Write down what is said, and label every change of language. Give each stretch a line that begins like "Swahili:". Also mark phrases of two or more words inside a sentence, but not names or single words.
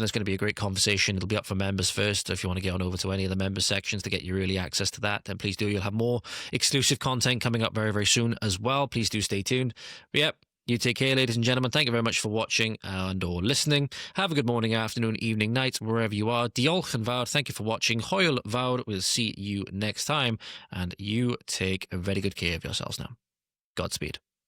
English: It's going to be a great conversation. It'll be up for members first. If you want to get on over to any of the members sections to get your early access to that, then please do. You'll have more exclusive content coming up very, very soon as well. Please do stay tuned. But yeah, you take care, ladies and gentlemen. Thank you very much for watching and or listening. Have a good morning, afternoon, evening, night, wherever you are.
Welsh: Diolch yn fawr.
English: Thank you for watching.
Welsh: Hwyl fawr.
English: We'll see you next time. And you take very good care of yourselves now. Godspeed.